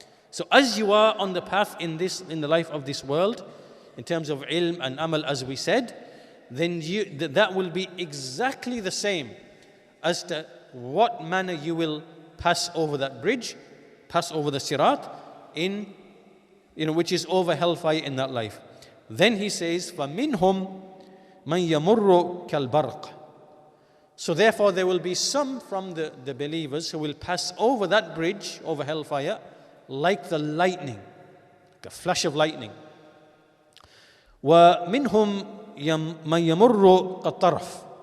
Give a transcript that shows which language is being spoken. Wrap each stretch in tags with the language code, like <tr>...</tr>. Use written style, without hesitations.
<en>So as you are on the path in the life of this world, in terms of ilm and amal, as we said, then that will be exactly the same as to what manner you will pass over that bridge, pass over the sirat, which is over hellfire in that life. Then he says,</en> <ar>فَمِنْهُمْ مَنْ يَمُرُّ كَالْبَرْقِ.</ar> <en>So therefore there will be some from the believers who will pass over that bridge, over hellfire, like the lightning, like a flash of lightning.</en> <ar>وَمِنْهُمْ مَنْ يَمُرُّ كَالطَّرْفِ.</ar>